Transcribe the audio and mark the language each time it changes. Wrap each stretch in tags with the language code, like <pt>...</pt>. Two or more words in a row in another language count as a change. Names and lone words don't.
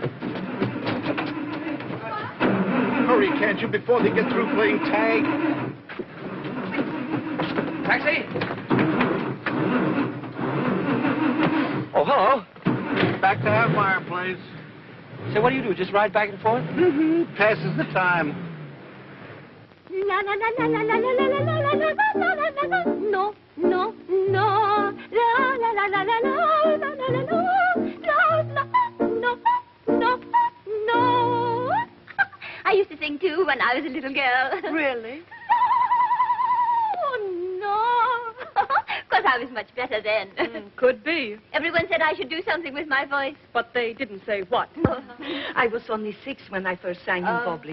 <en>Hurry, can't you, before they get through playing tag? Taxi? Oh, hello. Back to our fireplace. So what do? Just ride back and forth? Mm-hmm. Passes the time. La la la la la la la la la la la la la la la. No, no, no. La la la la la la la la la la. No, no, no, no. I used to sing too when I was a little girl. Really? Oh, no. Because I was much better then. Could be. Everyone said I should do something with my voice. But they didn't say what. I was only 6 when I first sang in public.</en>